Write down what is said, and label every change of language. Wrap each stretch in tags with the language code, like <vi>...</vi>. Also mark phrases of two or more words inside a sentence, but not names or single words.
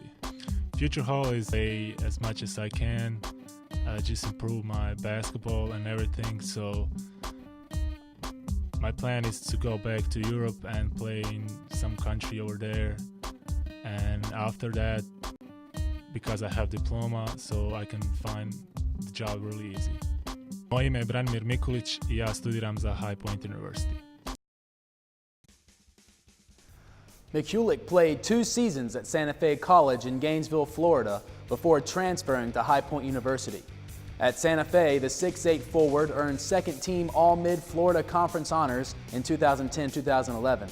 <en>Future goal is play as much as I can, just improve my basketball and everything. So my plan is to go back to Europe and play in some country over there. And after that, because I have diploma, so I can find the job really easy.</en> <hr>Moje ime je Branimir Mikulić I ja studiram za High Point University.</hr> <en>Mikulik played 2 seasons at Santa Fe College in Gainesville, Florida, before transferring to High Point University. At Santa Fe, the 6'8" forward earned second-team All-Mid-Florida Conference honors in 2010-2011.</en>